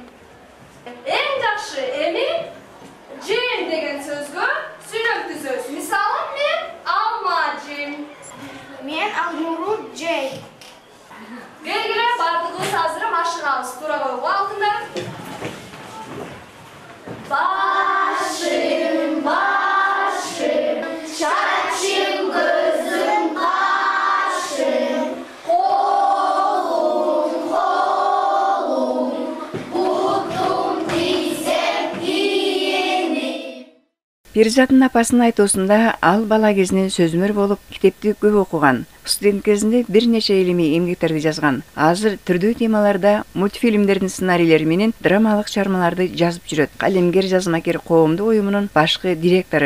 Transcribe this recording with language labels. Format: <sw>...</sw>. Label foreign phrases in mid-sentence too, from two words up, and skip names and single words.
<ky>Эң жакшы эми жем деген сөзгө сүйлөмтүзөбүз. Мисалы, мен алма жем. Мен Алмуру жей. Келгиле, бардыгыбыз азыр машыгабыз. Туура койгула алтындар.</ky> <tt>Başım, başım, çaçım, gözüm, kaşım, kolum, kolum, butum, dizem, giyenim.</tt> <ky>Перизаттын апасынын айтуусунда ал бала кезинен сөзмөр болуп, китепти көп окуган. Студент кезинде бир нече илимий эмгектерди жазган. Азыр түрдүү темаларда мультфильмдердин сценарийлери менен драмалык чыгармаларды жазып жүрөт. Калемгер жазмакер коомдук уюмунун башкы директору.</ky>